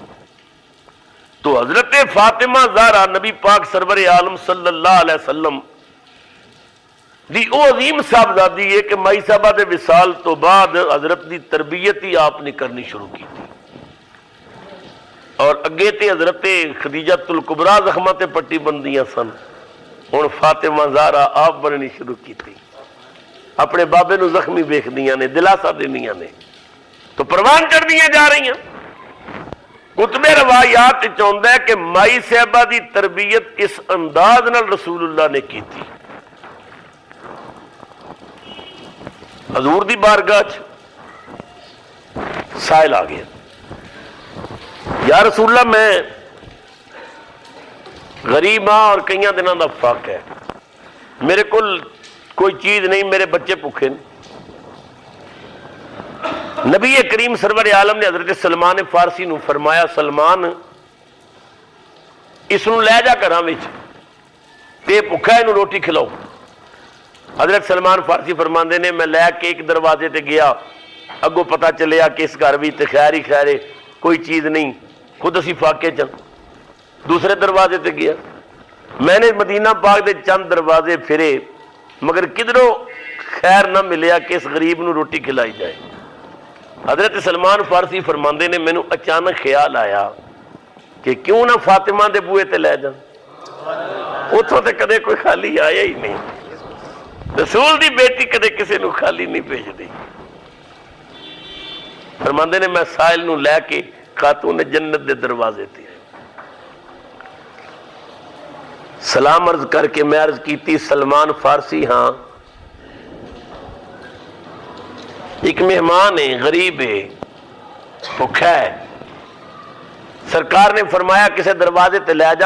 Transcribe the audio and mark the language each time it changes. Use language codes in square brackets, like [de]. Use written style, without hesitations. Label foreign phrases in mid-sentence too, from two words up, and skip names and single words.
[pa] تو حضرت فاطمہ زہرا نبی پاک سرور عالم [ar] صلی اللہ علیہ وسلم [pa] دی او عظیم صاحبزادی ہے کہ مائی صاحبہ دے وصال تو بعد حضرت دی تربیت ہی آپ نے کرنی [ur] شروع کی تھی، [pa] اور اگے تے حضرت خدیجہ الکبریٰ زخماں تے پٹی بندیاں سن، ہن فاطمہ زہرا آپ بننی [ur] شروع کی تھی، [pa] اپنے بابے نو زخمی ویکھ دیاں نے، دلاسا دینیاں نے، تو پروان کر دیاں [ur] جا رہی ہیں۔ [pa] کتب روایات چاہتا ہے کہ مائی صاحبہ دی تربیت اس انداز نال رسول اللہ [ur] نے کی تھی۔ [pa] حضور دی بارگاہ سائل آ گیا، یا رسول اللہ میں غریب ہاں اور کئی دنوں دا فاق ہے، میرے کو کوئی چیز نہیں، میرے بچے بھوکے نہیں۔ نبی کریم سرور عالم نے حضرت سلمان فارسی نو فرمایا سلمان اس نو لے جا گھراں وچ تے بھوکا اینو روٹی کھلاؤ۔ حضرت سلمان فارسی فرماندے نے میں لے کے ایک دروازے تے گیا، اگوں پتہ چلیا کہ اس گھر وچ خیر ہی خیر کوئی چیز نہیں، خود اسی فاقے چن۔ دوسرے دروازے تے گیا، میں نے مدینہ پاک دے چند دروازے پھرے مگر کدھروں خیر نہ ملیا کہ اس غریب نو روٹی کھلائی جائے۔ حضرت سلمان فارسی فرماندے نے مینوں اچانک خیال آیا کہ کیوں نہ فاطمہ دے بوئے تے لے جاں، اتھوں تے کدے کوئی خالی آیا ہی نہیں، رسول دی بیٹی کدے کسے نو خالی نہیں بھیج دی۔ فرماندے نے میں سائل نو لے کے خاتون جنت دے دروازے تے سلام عرض کر کے میں عرض کیتی سلمان فارسی ہاں، ایک مہمان ہے، غریب ہے، بھوکا ہے، سرکار نے فرمایا کسے دروازے تے لے جا۔